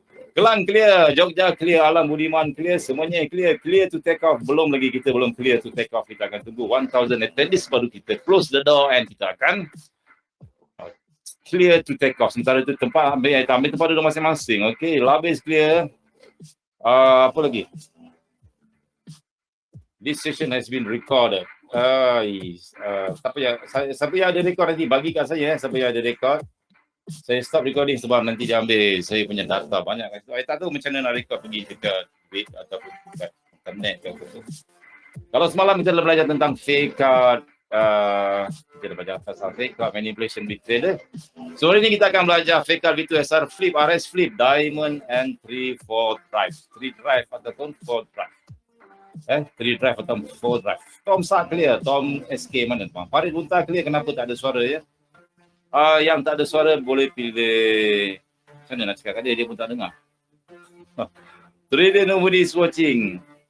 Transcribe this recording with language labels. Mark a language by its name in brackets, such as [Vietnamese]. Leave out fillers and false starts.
[Malay] Kelang clear, Jogja clear, Alam Budiman clear, semuanya clear to take off. Belum lagi, kita belum clear to take off. Kita akan tunggu 1000 attendees baru kita close the door and kita akan clear to take off. Sementara itu ambil tempat duduk masing-masing. Okey, Labis clear. Apa lagi? [English] This session has been recorded. [Malay] Siapa yang ada record nanti bagi kat saya. Siapa yang ada record. Saya stop recording sebab nanti dia ambil saya punya data banyak kan. Saya tak tahu macam mana nak record pergi dekat web ataupun dekat internet ke apa tu. Kalau semalam kita dah belajar tentang fake card, kita dah belajar pasal fake card, manipulation with trader. So hari ni kita akan belajar fake card V2SR flip, RS flip, diamond and 3-4 drive. 3 drive ataupun 4 drive. 3 drive atau 4 drive. Tom Sak clear, Tom SK mana bang? Farid Bunta clear, kenapa tak ada suara ya? Yang tak ada suara boleh pilih. Macam mana nak cakap kat dia pun tak dengar. [English] Trader nobody is watching.